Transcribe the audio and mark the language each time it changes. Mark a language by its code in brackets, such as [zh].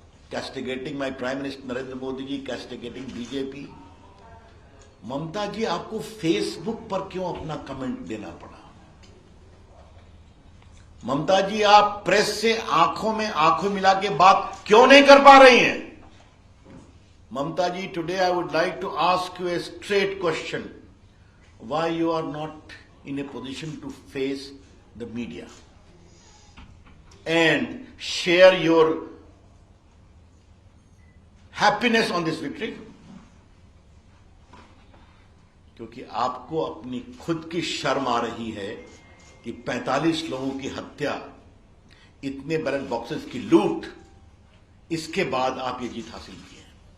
[en] Castigating my prime minister Narendra Modi ji, castigating BJP. [hi] ममता जी, आपको Facebook पर क्यों अपना कमेंट देना पड़ा? ममता जी, आप प्रेस से आंखों में आंखों मिला के बात क्यों नहीं कर पा रही हैं? [en] Mamta ji, today I would like to ask you a straight question. why you are not in a position to face the media and share your happiness on this victory? [hi] क्योंकि आपको अपनी खुद की शर्म आ रही है कि 45 लोगों की हत्या, इतने बैलेट बॉक्सेस की लूट, इसके बाद आप ये जीत हासिल की है।